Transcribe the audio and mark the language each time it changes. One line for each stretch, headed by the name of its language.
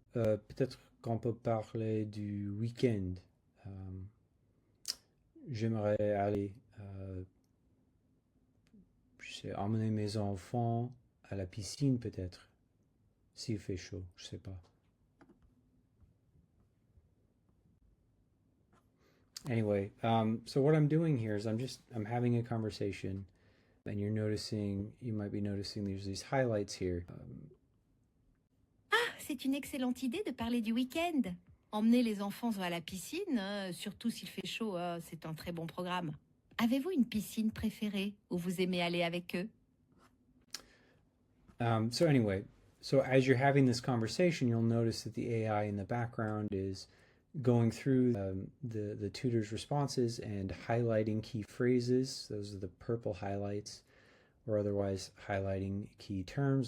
French: Peut-être qu'on peut parler du week-end. J'aimerais aller, je sais, emmener mes enfants à la piscine peut-être, s'il fait chaud, je sais pas.
English: Anyway, so what I'm doing here is I'm having a conversation, and you might be noticing there's these highlights here.
French: Ah, c'est une excellente idée de parler du week-end. Emmener les enfants à la piscine, surtout s'il fait chaud, c'est un très bon programme. Avez-vous une piscine préférée où vous aimez aller avec eux?
English: So anyway, so as you're having this conversation, you'll notice that the AI in the background is going through the tutor's responses and highlighting key phrases. Those are the purple highlights, or otherwise highlighting key terms.